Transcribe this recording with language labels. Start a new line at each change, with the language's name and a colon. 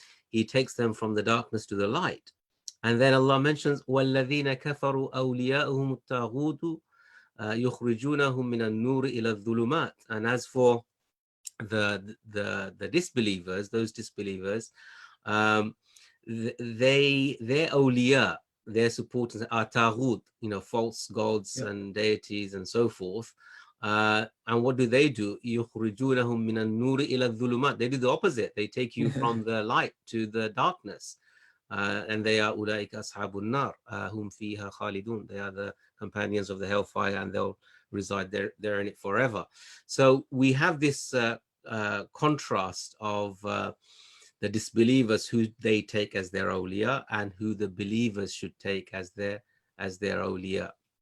English: He takes them from the darkness to the light. And then Allah mentions
Arabic: والذين كفروا أولياؤهم الطاغوت يخرجونهم من النور إلى الظلمات.
English: And as for the disbelievers, those disbelievers, their awliya, their supporters are taghut, false gods and deities and so forth. And what do?
Arabic: يخرجونهم من النور إلى الظلمات.
English: They do the opposite. They take you from the light to the darkness. And they are
Arabic: أولئك أصحاب النار هم فيها خالدون.
English: They are the companions of the hellfire, and they'll reside there in it forever. So we have this contrast of the disbelievers who they take as their awliya, and who the believers should take as their awliya.